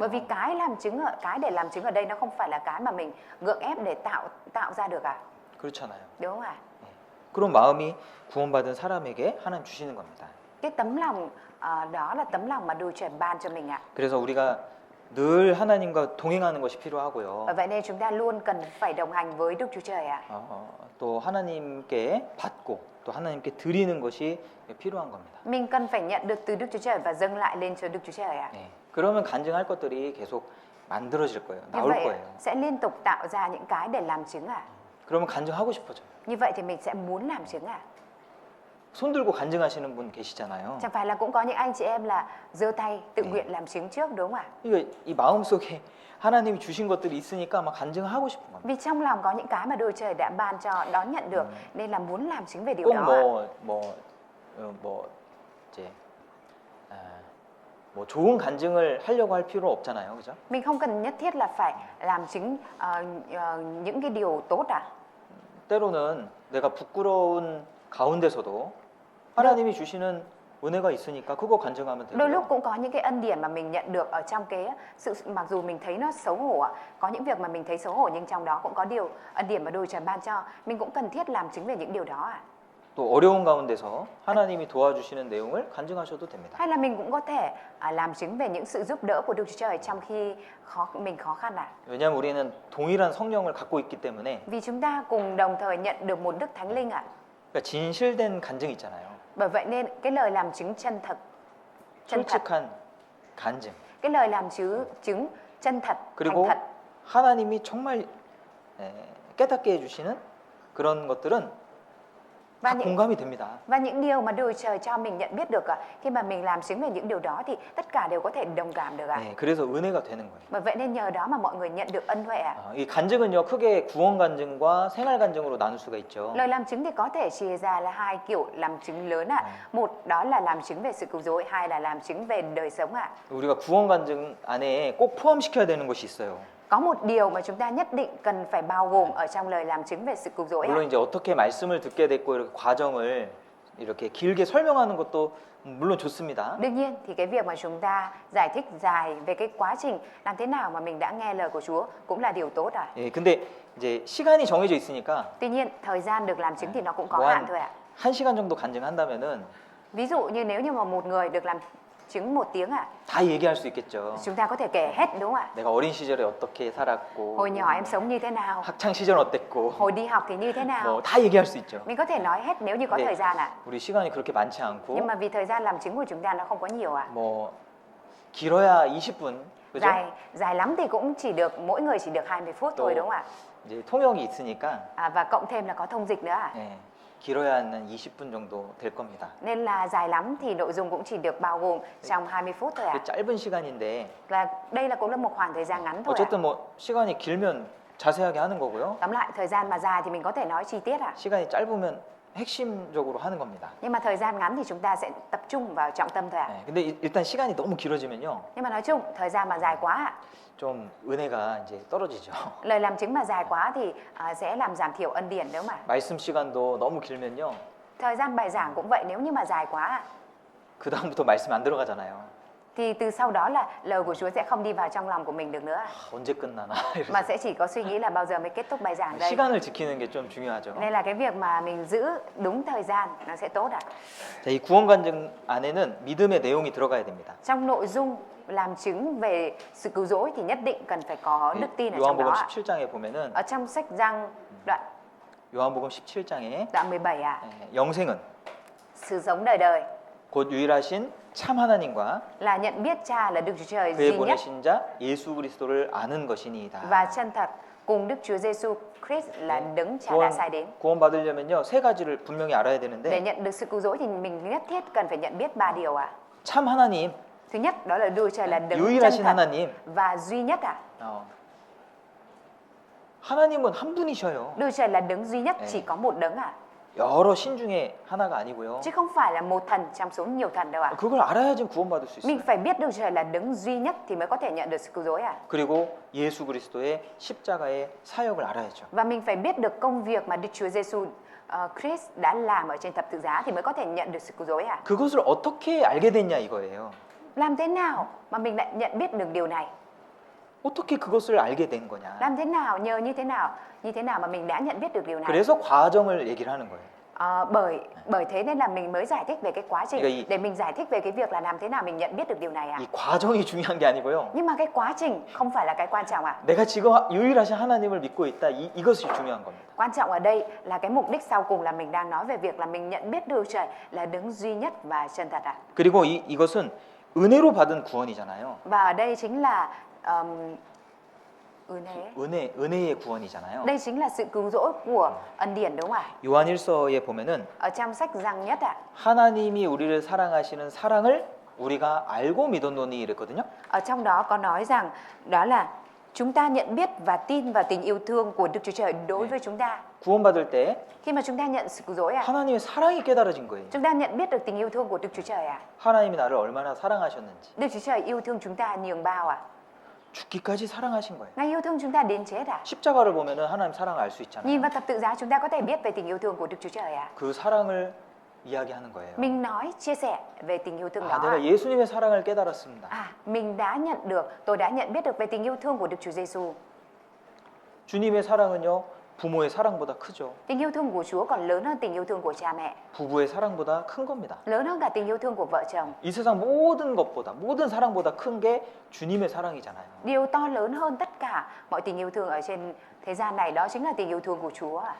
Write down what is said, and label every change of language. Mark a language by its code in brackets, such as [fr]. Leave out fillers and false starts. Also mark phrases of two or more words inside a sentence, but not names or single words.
[vi] Bởi vì cái để làm chứng ở đây nó không phải là cái mà mình gượng ép để tạo ra được [ko] 그렇잖아요. [vi] đúng không ạ? [ko] 그런 마음이 구원받은 사람에게 하나님 주시는 겁니다. [vi] Cái tấm lòng đó là tấm lòng mà Đức Chúa Trời ban cho mình ạ. [ko] 그래서 우리가 늘 하나님과 동행하는 것이 필요하고요. [vi] Bởi vậy nên chúng ta luôn cần phải đồng hành với Đức Chúa Trời ạ. [ko] 또 하나님께 받고 또 하나님께 드리는 것이 필요한 겁니다. [vi] Mình cần phải nhận được từ Đức Chúa Trời và dâng lại lên cho Đức Chúa Trời ạ. [ko] 네. 그러면 간증할 것들이 계속 만들어질 거예요. [vi] Như [ko] 나올 [vi] vậy [ko] 거예요. [vi] sẽ liên tục tạo ra những cái để làm chứng ạ. [ko] 그러면 간증하고 싶어져요. [vi] Như vậy thì mình sẽ muốn làm chứng ạ. [ko] 손 들고 간증하시는 분 계시잖아요. [vi] Chẳng phải là cũng có những anh chị em là giơ tay tự nguyện làm chứng trước đúng không ạ? [ko] 그러니까 이 마음속에 하나님이 주신 것들이 있으니까 막 간증하고 싶은 겁니다. [vi] Vì trong lòng có những cái mà Đức Chúa Trời đã ban cho đón nhận được nên là muốn làm chứng về điều đó ạ. [ko] 꼭 이제 뭐 좋은 간증을 하려고 할 필요 없잖아요, 그죠? [vi] Mình không cần nhất thiết là phải làm chứng những cái điều tốt ạ. [ko] 때로는 내가 부끄러운 가운데서도 하나님이 주시는 은혜가 있으니까 그거 간증하면 [vi] Đôi lúc [ko] 되고요. [vi] cũng có những cái ân điển mà mình nhận được ở trong cái sự mặc dù mình thấy nó xấu hổ ạ. Có những việc mà mình thấy xấu hổ nhưng trong đó cũng có điều ân điển mà Đức Chúa Trời ban cho. Mình cũng cần thiết làm chứng về những điều đó ạ. [ko] 또 어려운 가운데서 하나님이 도와주시는 내용을 간증하셔도 됩니다. [vi] Hay là mình cũng có thể làm chứng về những sự giúp đỡ của Đức Chúa Trời trong khi mình khó khăn ạ. [ko] 왜냐하면 우리는 동일한 성령을 갖고 있기 때문에 [vi] Vì chúng ta cùng đồng thời nhận được một Đức Thánh Linh ạ. [ko] 그러니까 진실된 간증 있잖아요. [vi] Bởi vậy nên cái lời làm chứng chân thật, [ko] 솔직한 간증. [vi] cái lời làm chứng chân thật, thành [ko] 그리고 [vi] thật. [ko] 하나님이 정말 깨닫게 해주시는 그런 것들은 [vi] Và [ko] 다 공감이 됩니다. [vi] những điều mà Đức Chúa Trời cho mình nhận biết được khi mà mình làm chứng về những điều đó thì tất cả đều có thể đồng cảm được ạ. [ko] 네, 그래서 은혜가 되는 거예요. [vi] Bởi vậy nên nhờ đó mà mọi người nhận được ân huệ ạ. [ko] 이 간증은요 크게 구원 간증과 생활 간증으로 나눌 수가 있죠. [vi] Lời làm chứng thì có thể chia ra là hai kiểu làm chứng lớn ạ. Một đó là làm chứng về sự cứu rỗi, hai là làm chứng về đời sống ạ. [ko] 우리가 구원 간증 안에 꼭 포함시켜야 되는 것이 있어요. [vi] Có một điều mà chúng ta nhất định cần phải bao gồm ở trong lời làm chứng về sự cứu rỗi ạ. [ko] 물론 이제 어떻게 말씀을 듣게 됐고 이렇게 과정을 이렇게 길게 설명하는 것도 물론 좋습니다. [vi] Đương nhiên thì cái việc mà chúng ta giải thích dài về cái quá trình làm thế nào mà mình đã nghe lời của Chúa cũng là điều tốt ạ. [ko] 예, 근데 이제 시간이 정해져 있으니까 [vi] Tuy nhiên thời gian được làm chứng thì nó cũng có [ko] 뭐 [vi] hạn thôi ạ. [ko] 1시간 정도 간증한다면은 [vi] Ví dụ như nếu như mà một người được làm chứng 1 tiếng ạ, [ko] 다 얘기할 수 있겠죠. [vi] chúng ta có thể kể hết đúng không ạ? [ko] 내가 어린 시절에 어떻게 살았고, [vi] Hồi nhỏ em sống như thế nào, [ko] 학창 시절 어땠고, [vi] hồi đi học thì như thế nào. [ko] 뭐 다 얘기할 수 있죠. [vi] Mình có thể nói hết nếu như có [ko] 네. [vi] thời gian ạ. [ko] 우리 시간이 그렇게 많지 않고, [vi] Nhưng mà vì thời gian làm chứng của chúng ta nó không có nhiều ạ. [ko] 뭐 길어야 20분, 그죠? [vi] Dài lắm thì cũng chỉ được mỗi người chỉ được 20 phút thôi đúng không ạ? [ko] 이제 통역이 있으니까 [vi] Và cộng thêm là có thông dịch nữa ạ. [ko] 예, 길어야 한 20분 정도 될 겁니다. [vi] Nên là dài lắm thì nội dung cũng chỉ được bao gồm trong 20 phút thôi ạ. [ko] 그 짧은 시간인데 [vi] Và đây cũng là một khoảng thời gian ngắn thôi ạ. [ko] 어쨌든 뭐 시간이 길면 자세하게 하는 거고요. [vi] Tóm lại thời gian mà dài thì mình có thể nói chi tiết ạ. [ko] 시간이 짧으면 핵심적으로 하는 겁니다. [vi] Nhưng mà thời gian ngắn thì chúng ta sẽ tập trung vào trọng tâm thôi ạ. [ko] 네, 근데 일단 시간이 너무 길어지면요, [vi] Nhưng mà nói chung thời gian mà dài quá ạ, [ko] 좀 은혜가 이제 떨어지죠. [vi] lời làm chứng mà dài quá thì sẽ làm giảm thiểu ân điển đúng không ạ? [ko] 말씀 시간도 너무 길면요, [vi] Thời gian bài giảng cũng vậy, nếu như mà dài quá ạ, [ko] 그 다음부터 말씀 안 들어가잖아요. [vi] thì từ sau đó là lời của Chúa sẽ không đi vào trong lòng của mình được nữa ạ. [ko] 언제 끝나나. [vi] Mà sẽ chỉ có suy nghĩ là bao giờ mới kết thúc bài giảng đây. [ko] 시간을 지키는 게 좀 중요하죠. [vi] Nên là cái việc mà mình giữ đúng thời gian nó sẽ tốt ạ. [ko] 자, 이 구원 간증 안에는 믿음의 내용이 들어가야 됩니다. [vi] Trong nội dung làm chứng về sự cứu rỗi thì nhất định cần phải có đức tin ở trong đó [ko] 요한복음 [vi] ạ. [ko] 17장에 보면은 [vi] Ở trong sách Giăng [ko] 요한복음 17장에 [vi] đoạn 17 ạ. [ko] 영생은 [vi] Sự sống đời đời [ko] 곧 유일하신 참 하나님과 [vi] là nhận biết Cha là Đức Chúa Trời [ko] 그의 [vi] duy nhất [ko] 보내신 자 예수 그리스도를 아는 것이니이다. [vi] và chân thật cùng Đức Chúa Giêsu Christ là [ko] 네. [vi] đấng Cha đã sai đến. [ko] 구원 받으려면요 세 가지를 분명히 알아야 [vi] Để [ko] 되는데 [vi] nhận được sự cứu rỗi thì mình nhất thiết cần phải nhận biết 3 điều ạ. [ko] 참 하나님, [vi] Thứ nhất đó là Đức Trời là đấng chân [ko] 유일하신 [vi] thật [ko] 하나님. [vi] và duy nhất ạ. [ko] 하나님은 한 분이셔요. [vi] Đức Trời là đấng duy nhất, [ko] 네. [vi] chỉ có một đấng ạ. [ko] 여러 신 중에 하나가 아니고요. [vi] Chứ không phải là một thần trong số nhiều thần đâu ạ. [ko] 그걸 알아야지 구원받을 수 있어요. [vi] Mình phải biết Đức Trời là đấng duy nhất thì mới có thể nhận được sự cứu rỗi ạ. [ko] 그리고 예수 그리스도의 십자가의 사역을 알아야죠. [vi] Và mình phải biết được công việc mà Đức Chúa Giêsu Christ đã làm ở trên thập tự giá thì mới có thể nhận được sự cứu rỗi ạ. [ko] 그것을 어떻게 알게 됐냐 이거예요. [vi] Làm thế nào mà mình lại nhận biết được điều này? [ko] 어떻게 그것을 알게 된 거냐. [vi] Làm thế nào, nhờ như thế nào mà mình đã nhận biết được điều này? [ko] 그래서 과정을 얘기를 하는 거예요. [vi] Bởi thế nên là mình mới giải thích về cái quá trình [ko] 그러니까 [vi] để mình giải thích về cái việc là làm thế nào mình nhận biết được điều này ạ. [ko] 이 과정이 중요한 게 아니고요. [vi] Nhưng mà cái quá trình không phải là cái quan trọng ạ. [ko] 내가 지금 유일하신 하나님을 믿고 있다. 이것이 중요한 겁니다. [vi] Quan trọng ở đây là cái mục đích sau cùng là mình đang nói về việc là mình nhận biết Đức Trời là đấng duy nhất và chân thật ạ. [ko] 그리고 이것은 은혜로 받은 구원이잖아요. [vi] Và ở đây chính là [ko] 은혜의 구원이잖아요. [vi] đây chính là sự cứu rỗi của ân điển đúng không ạ? [ko] 요한일서에 보면은 [vi] Ở trong sách Giăng nhất ạ. [ko] 하나님이 우리를 사랑하시는 사랑을 우리가 알고 믿었노니 이랬거든요. [vi] Ở trong đó có nói rằng đó là chúng ta nhận biết và tin vào tình yêu thương của Đức Chúa Trời đối với chúng ta. [ko] 구원받을 때 [vi] Khi mà chúng ta nhận sự cứu rỗi ạ, [ko] 하나님의 사랑이 깨달아진 거예요. [vi] chúng ta nhận biết được tình yêu thương của Đức Chúa Trời ạ. [ko] 하나님이 나를 얼마나 사랑하셨는지. [vi] Đức Chúa Trời yêu thương chúng ta nhường bao ạ. [ko] 죽기까지 사랑하신 거예요. [vi] Ngài yêu thương chúng ta đến chết ạ. [ko] 십자가를 보면은 하나님 사랑을 알 수 있잖아요. [vi] Nhìn vào thập tự giá chúng ta có thể biết về tình yêu thương của Đức Chúa Trời ạ. [ko] 그 사랑을 이야기하는 거예요. [vi] Mình nói, chia sẻ về tình yêu thương đó [ko] 아, 내가 [vi] ạ. [ko] 예수님의 사랑을 깨달았습니다. [vi] Mình đã nhận được, tôi đã nhận biết được về tình yêu thương của Đức Chúa Giêsu. [ko] 주님의 사랑은요 부모의 사랑보다 크죠. [vi] Tình yêu thương của Chúa còn lớn hơn tình yêu thương của cha mẹ, [ko] 부부의 사랑보다 큰 겁니다. [vi] lớn hơn cả tình yêu thương của vợ chồng. [ko] 이 세상 모든 것보다 모든 사랑보다 큰 게 주님의 사랑이잖아요. [vi] Điều to lớn hơn tất cả mọi tình yêu thương ở trên thế gian này đó chính là tình yêu thương của Chúa ạ.